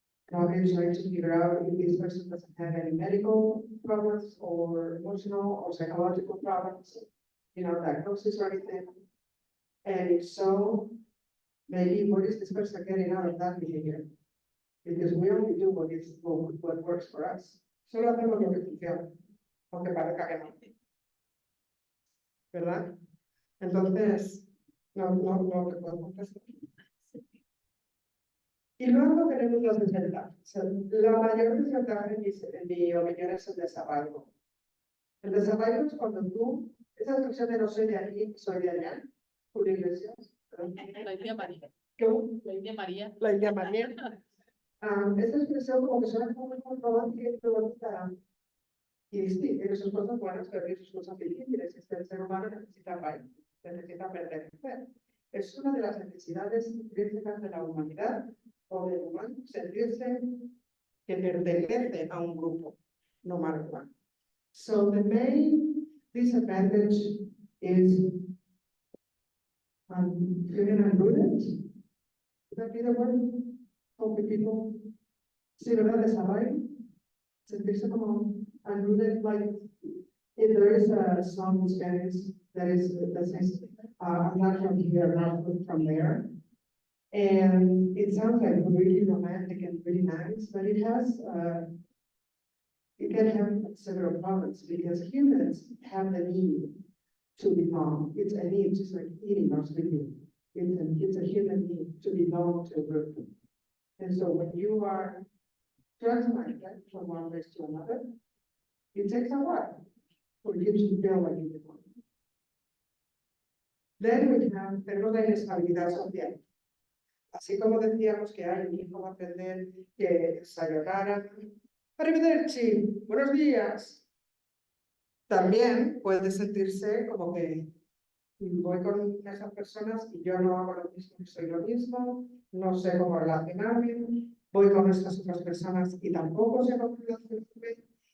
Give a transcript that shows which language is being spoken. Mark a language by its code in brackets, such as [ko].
[en] And obviously to figure out if this person doesn't have any medical problems or emotional or psychological problems, diagnosis or anything. And if so, maybe what is this person getting out of that behavior? Because we only do what works for us. [es] Solo hacemos lo que funciona, aunque parezca que no. ¿Verdad? Entonces, no te puedo contestar. Y luego tenemos las desventajas. La mayor desventaja en mi opinión es el desarraigo. El desarraigo es cuando esa expresión de no soy de aquí, soy de allá, Julio Iglesias. La India María. ¿Cómo? La India María. La India María. Esta expresión como que suena como muy romántica y bonita. Y sí, tiene sus cosas buenas, pero tiene sus cosas difíciles. El ser humano necesita arraigo, necesita pertenecer. Es una de las necesidades intrínsecas de la humanidad o del humano, sentirse que pertenece a un grupo, [en] no matter what. So the main disadvantage is feeling unrooted. Would that be the word? Helping people [es] sí, ¿verdad? Desarrollo, sentirse como [en] unrooted, like, if there is a song in Spanish that says, I'm not from here, I'm not from there. And it sounds like really romantic and really nice, but it can have several problems because humans have the need to belong. It's a need, just like eating or sleeping. It's a human need to belong to a group. And so when you are transplanted from one place to another, it takes a while for you to feel like you belong. [es] Then tenemos la inestabilidad social. Así como decíamos que hay un hijo va a aprender que sayonara, arrivederci, buenos días. También puede sentirse como que voy con esas personas y yo no hago lo mismo, no soy lo mismo, no sé cómo relacionarme, voy con estas otras personas y tampoco sé cómo relacionarme.